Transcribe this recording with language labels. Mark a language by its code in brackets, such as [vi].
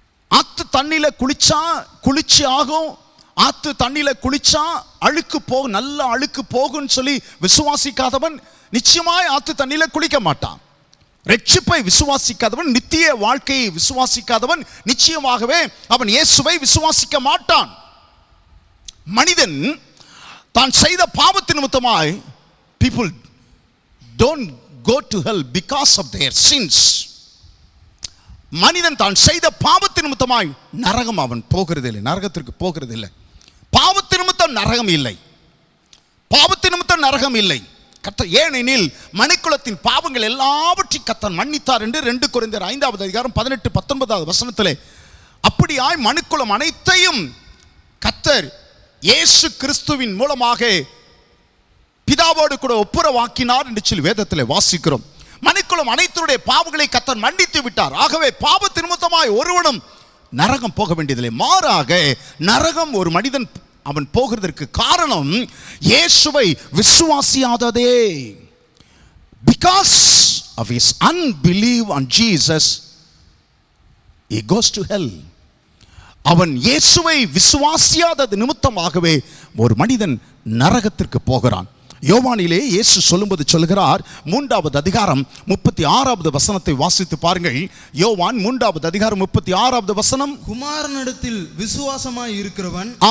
[ta] ஆத்து தண்ணியில குளிச்சா குளிர்ச்சி ஆகும், ஆத்து தண்ணியில குளிச்சா அழுக்கு போகும், நல்ல அழுக்கு போகும்னு சொல்லி விசுவாசிக்காதவன் நிச்சயமாய் ஆத்து தண்ணியில குளிக்க மாட்டான். ரட்சிப்பை விசுவாசிக்காதவன், நித்திய வாழ்க்கையை விசுவாசிக்காதவன் நிச்சயமாகவே அவன் இயேசுவை விசுவாசிக்க மாட்டான். மனிதன் தான் செய்த பாவத்தின் நிமித்தமாய் [en] people don't go to hell because of their sins. [ta] மனிதன் தான் செய்த பாவத்தின் நிமித்தமாய் நரகம் அவன் போகிறதில்லை, நரகத்திற்கு போகிறதில்லை. பாவத்தின் நிமித்தம் நரகம் இல்லை, பாவத்தின் நிமித்தம் நரகம் இல்லை. கர்த்தர், ஏனெனில் மனுக்குலத்தின் பாவங்கள் எல்லாவற்றையும் கர்த்தர் மன்னித்தார் என்று 2 கொரிந்தியர் 5:18-19 வசனத்திலே அப்படியாய் மனுக்குலம் அனைத்தையும் கர்த்தர் இயேசு கிறிஸ்துவின் மூலமாக பிதாவோடு கூட ஒப்புரவாக்கினார் என்று சொல்லி வேதத்தில் வாசிக்கிறோம். மனுக்குலம் அனைத்துடைய பாவங்களை கர்த்தர் மன்னித்து விட்டார். ஆகவே பாவத்தின் நிமித்தமாய் ஒருவனும் நரகம் போக வேண்டியதில்லை. மாறாக நரகம் ஒரு மனிதன் அவன் போகிறதற்கு காரணம் இயேசுவை விசுவாசியாததே. [en] Because of his unbelief on Jesus, he goes to hell. [ta] அவன் இயேசுவை விசுவாசியாதது நிமித்தமாகவே ஒரு மனிதன் நரகத்திற்கு போகிறான். யோவானிலே இயேசு சொல்லும்போது சொல்கிறார், 3வது அதிகாரம் 36வது வசனத்தை வாசித்து பாருங்கள். யோவான் 3வது அதிகாரம் 36வது வசனம். குமாரனிடத்தில் விசுவாசமாய் இருக்கிறவன்,